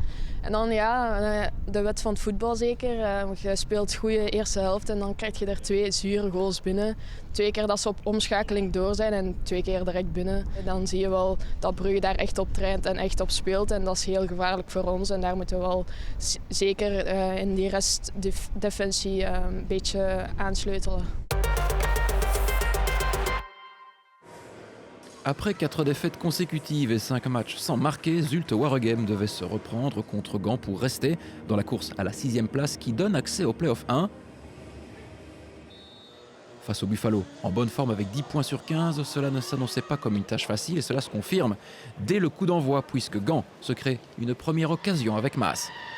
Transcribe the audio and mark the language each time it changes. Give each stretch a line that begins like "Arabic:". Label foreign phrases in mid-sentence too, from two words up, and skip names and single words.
Dutch: En dan de wet van het voetbal zeker. Je speelt goede eerste helft en dan krijg je er twee zure goals binnen. 2 keer dat ze op omschakeling door zijn en 2 keer direct binnen. Dan zie je wel dat Brugge daar echt op traint en echt op speelt. En dat is heel gevaarlijk voor ons. En daar moeten we wel zeker in die restdefensie een beetje aansleutelen.
French: Après 4 défaites consécutives et 5 matchs sans marquer, Zulte Waregem devait se reprendre contre Gand pour rester dans la course à la 6e place qui donne accès au Play-off 1. Face au Buffalo, en bonne forme avec 10 points sur 15, cela ne s'annonçait pas comme une tâche facile et cela se confirme dès le coup d'envoi puisque Gand se crée une première occasion avec Maas.